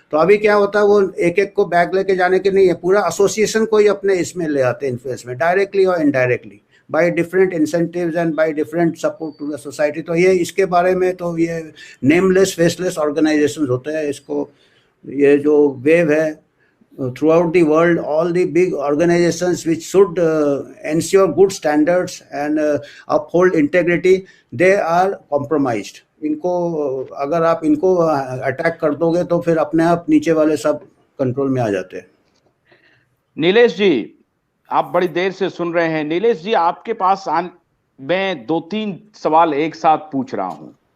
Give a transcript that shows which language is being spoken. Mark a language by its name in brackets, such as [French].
[Hindi] तो अभी क्या होता है, वो एक को बैग लेके जाने के नहीं है, पूरा एसोसिएशन को ही अपने इसमें ले आते हैं इन्फ्लुएंस में, डायरेक्टली और indirectly, [English] By different incentives and by different support to the society. [Hindi] तो ये इसके बारे में तो ये नेमलेस फेसलेस ऑर्गेनाइजेशंस होते हैं, इसको ये जो वेव है [English] throughout the world, all the big organizations which should ensure good standards and uphold integrity, they are compromised. [Hindi] इनको अगर आप इनको अटैक कर दोगे तो फिर अपने आप नीचे वाले सब कंट्रोल में आ जाते हैं। नीलेश जी, आप बड़ी देर से सुन रहे हैं। नीलेश जी, आपके पास मैं 2-3 सवाल एक साथ पूछ रहा हूं।